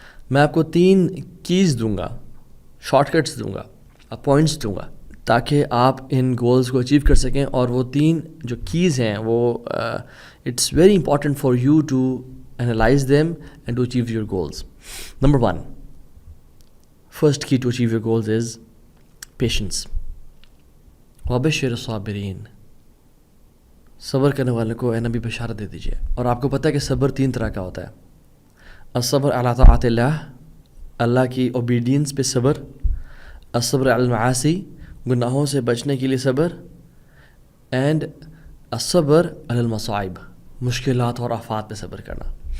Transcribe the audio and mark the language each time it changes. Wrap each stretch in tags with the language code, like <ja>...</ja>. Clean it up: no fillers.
<ur>میں آپ کو 3 کیز دوں گا, شارٹ کٹس دوں گا, پوائنٹس دوں گا, تاکہ آپ ان گولز کو اچیو کر سکیں. اور وہ 3 جو کیز ہیں وہ</ur> <en>It's very important for you to analyze them and to achieve your goals. Number 1, first key to achieve your goals is patience.</en> <ar>وَبَشِّرِ الصَّابِرِينَ.</ar> <ur>صبر کرنے والوں کو اے نبی بشارت دے دیجیے. اور آپ کو پتہ ہے کہ صبر 3 طرح کا ہوتا ہے.</ur> <ar>الصبر علی طاعت اللہ,</ar> <ur>اللہ کی اوبیڈینس پہ صبر.</ur> <ar>الصبر علی المعاصی,</ar> <ur>گناہوں سے بچنے کے لیے صبر. اینڈ</ur> <ar>الصبر علی المصائب,</ar> <ur>مشکلات اور آفات پہ صبر کرنا.</ur>